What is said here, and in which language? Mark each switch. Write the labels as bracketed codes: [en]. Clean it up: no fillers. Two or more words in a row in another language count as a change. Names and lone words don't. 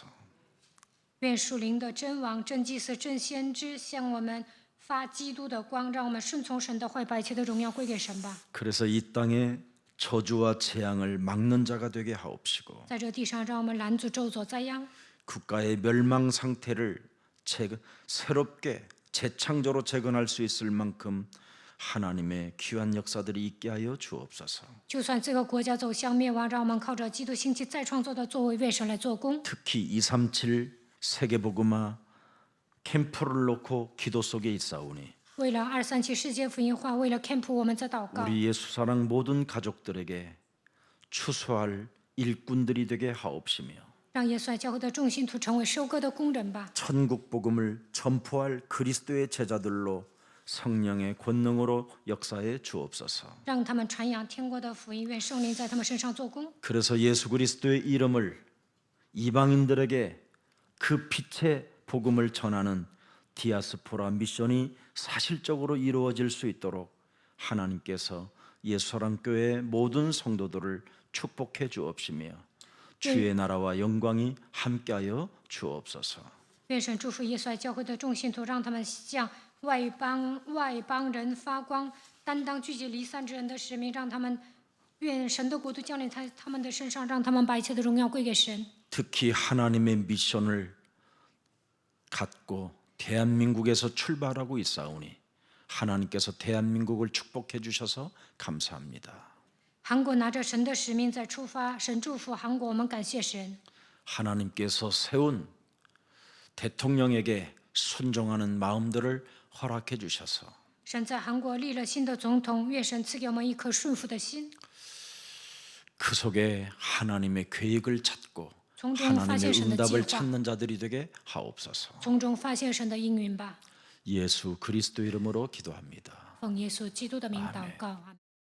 [zh] 愿属灵的真王、真祭司、真先知向我们发基督的光，让我们顺从神的话，把一切的荣耀归给神吧。 [ko] 그래서 이 땅에 저주와 재앙을 막는 자가 되게 하옵시고 [zh] 在这地上，让我们拦阻咒诅灾殃， [ko] 국가의 멸망 상태를 새롭게 재창조로 재건할 수 있을 만큼 하나님의 귀한 역사들이 있게 하여 주옵소서. [zh] 就算这个国家走向灭亡，让我们靠着基督兴起再创造的作为，为神来做工。 [ko] 특히 237 세계복음화 캠프를 놓고 기도 속에 있사오니 [zh] 为了237世界福音化，为了 camp， 我们在祷告。 [ko] 우리 예수사랑 모든 가족들에게 추수할 일꾼들이 되게 하옵시며 [zh] 让耶稣爱教会的众信徒成为收割的工人吧， [ko] 천국 복음을 전포할 그리스도의 제자들로 성령의 권능으로 역사해 주옵소서. [zh] 让他们传扬天国的福音，愿圣灵在他们身上做工。 [ko] 그래서 예수 그리스도의 이름을 이방인들에게 그 빛의 복음을 전하는 디아스포라 미션이 사실적으로 이루어질 수 있도록 하나님께서 예수사랑교회의 모든 성도들을 축복해 주옵시며 주의 나라와 영광이 함께하여 주옵소서. [zh] 愿神祝福耶稣爱教会的众信徒，让他们向外邦人发光，担当聚集离散之人的使命，让他们愿神的国度降临在他们的身上，让他们把一切的荣耀归给神。 [ko] 특히 하나님의 미션을 갖고 대한민국에서 출발하고 있사오니 하나님께서 대한민국을 축복해 주셔서 감사합니다. [zh] 韩国拿着神的使命在出发，神祝福韩国，我们感谢神。 [ko] 하나님께서 세운 대통령에게 순종하는 마음들을 허락해 주셔서 [zh] 神在韩国立了新的总统，愿神赐给我们一颗顺服的心， [ko] 그 속에 하나님의 계획을 찾고 [zh] 从中发 [ko] 하나님의 [zh] 现神的计 [ko] 응답을 [zh] 划， [ko] 찾는 자들이 되게 하옵소서. [zh] 从中发现神的应允吧。 [ko] 예수 그리스도 이름으로 기도합니다. [zh] 奉耶稣基督的名祷告，阿门。